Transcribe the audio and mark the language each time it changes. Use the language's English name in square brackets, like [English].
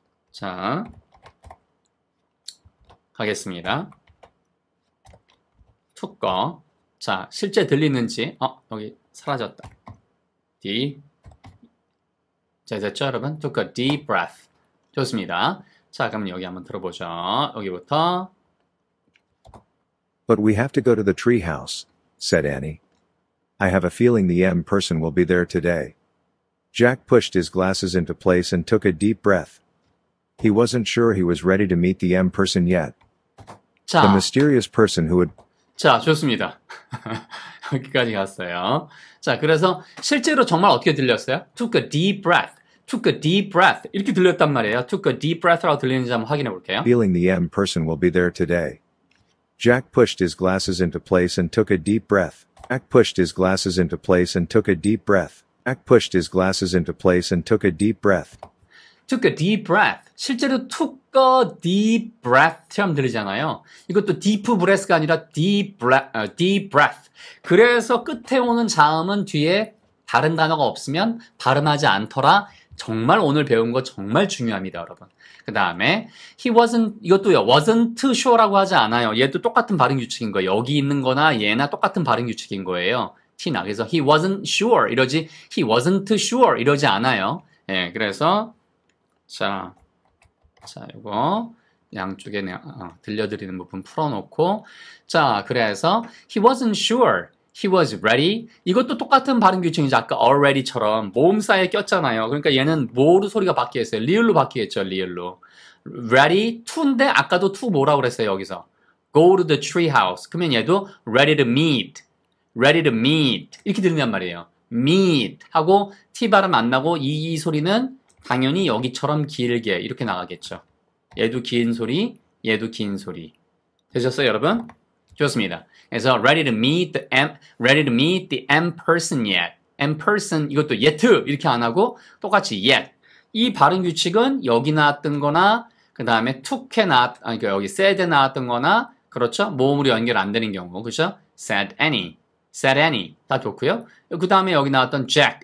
[Korean] 자, 가겠습니다. 툭, 꺼. 자, 실제 들리는지, 여기 사라졌다. D. 자, 됐죠, 여러분? [English] took a deep breath. [Korean] 좋습니다. 자, 그럼 여기 한번 들어보죠. 여기부터. [English] But we have to go to the tree house, said Annie. I have a feeling the M person will be there today. Jack pushed his glasses into place and took a deep breath. He wasn't sure he was ready to meet the M person yet. [Korean] 자. [English] The mysterious person who would [Korean] 자, 좋습니다. 여기까지 갔어요. 자, 그래서 실제로 정말 어떻게 들렸어요? [English] took a deep breath. [Korean] 이렇게 들렸단 말이에요. [English] took a deep breath [Korean] 라고 들리는지 한번 확인해 볼게요. [English] feeling the M person will be there today. Jack pushed his glasses into place and took a deep breath. Jack pushed his glasses into place and took a deep breath. Jack pushed his glasses into place and took a deep breath. took a deep breath. [Korean] 실제로 [English] took a deep breath [Korean] 처럼 들리잖아요. 이것도 deep breath가 아니라 deep breath. 그래서 끝에 오는 자음은 뒤에 다른 단어가 없으면 발음하지 않더라. 정말 오늘 배운 거 정말 중요합니다, 여러분. 그 다음에 이것도요. wasn't sure라고 하지 않아요. 얘도 똑같은 발음 규칙인 거예요. 여기 있는 거나 얘나 똑같은 발음 규칙인 거예요. T나. 그래서 [English] he wasn't sure [Korean] 이러지 he wasn't sure 이러지 않아요. 예, 그래서 자, 요거 양쪽에 들려드리는 부분 풀어놓고 자, 그래서 [English] he wasn't sure, he was ready. [Korean] 이것도 똑같은 발음 규칙이죠. 아까 already처럼 모음 사이에 꼈잖아요. 그러니까 얘는 뭐로 소리가 바뀌겠어요? 리을로 바뀌겠죠, 리을로. ready to인데 아까도 to 뭐라고 그랬어요, 여기서? [English] go to the tree house. [Korean] 그러면 얘도 [English] ready to meet [Korean] 이렇게 들린단 말이에요. meet 하고 T 발음 안 나고 이 소리는 당연히 여기처럼 길게 이렇게 나가겠죠. 얘도 긴 소리, 얘도 긴 소리. 되셨어요, 여러분? 좋습니다. 그래서 [English] ready to meet the M person yet. [Korean] M person 이것도 yet 이렇게 안 하고 똑같이 yet. 이 발음 규칙은 여기 나왔던 거나 그 다음에 그러니까 여기 said에 나왔던 거나 그렇죠? 모음으로 연결 안 되는 경우. 그렇죠? said any 다 좋고요. 그 다음에 여기 나왔던 Jack.